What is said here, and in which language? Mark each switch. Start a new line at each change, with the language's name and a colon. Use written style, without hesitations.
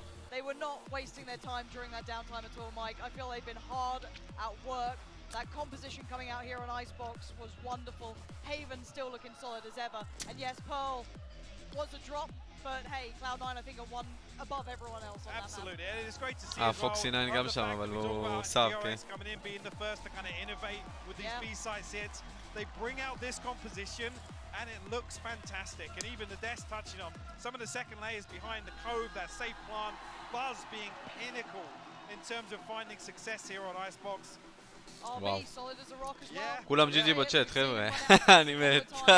English: They were not wasting their time during that downtime at all, Mike. I feel they've been hard at work. That composition coming out here on Icebox was wonderful. Haven still looking solid as ever. And yes, Pearl was a drop, but hey, Cloud9 I think are one above everyone else on Absolutely, that map. and it's great to see as well.
Hebrew: Foxy 9 גם שם, אבל הוא סאב, כן.
English: DRX coming in, being the first to kind of innovate with these B-side hits. They bring out this composition, and it looks fantastic. And even the Death touching on some of the second layers behind the cove, that safe plant, Buzz being pinnacle in terms of finding success here on Icebox. RB solid as a rock as well.
Hebrew: כולם GG בצ'אט, חבר'ה. אני מת.